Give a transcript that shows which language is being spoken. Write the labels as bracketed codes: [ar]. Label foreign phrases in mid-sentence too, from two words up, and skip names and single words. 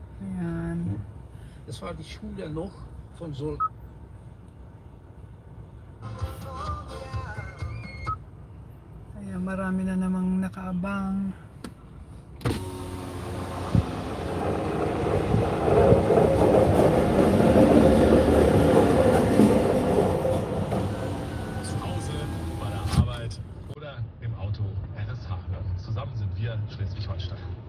[tl] Ayan. [de] Das war die Schule noch von Sylt. [tl] Ayan, marami na namang nakaabang. [de] Zu Hause, bei der Arbeit oder im Auto RSH hören. Zusammen sind wir Schleswig-Holstein.